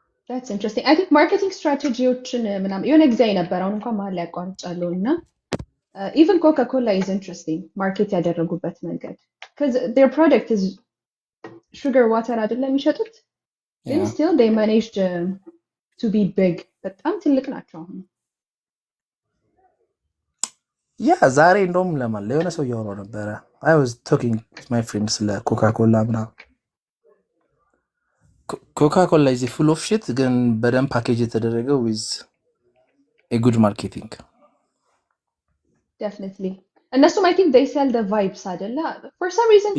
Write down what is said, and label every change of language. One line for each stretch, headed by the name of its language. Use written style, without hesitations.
English: That's interesting. I think marketing
Amharic: strategy-ዎችን ምናምን የሆነ ጊዜ ነበር አሁን እንኳን መሀል ላይ አቋርጫለሁ እና
English: even Coca-Cola is interesting
Amharic: ማርኬት ያደረጉበት መንገድ
English: because their product is sugar water
Amharic: አይደለም የሚሸጡት ግን
English: yeah still they managed to be big
Amharic: በጣም ትልቅ ናቸው አሁን ያ ዛሬ እንደውም ለማን ለሆነ ሰው እያወራሁ ነበረ
English: I was talking to my friends
Amharic: ስለ ኮካኮላ ምናምን ኮካኮላ
English: is full of shit
Amharic: ግን በደንብ ፓኬጅ የተደረገው
English: with a good marketing definitely
Amharic: እነሱም
English: I think they sell the vibes
Amharic: አይደለ
English: for some reason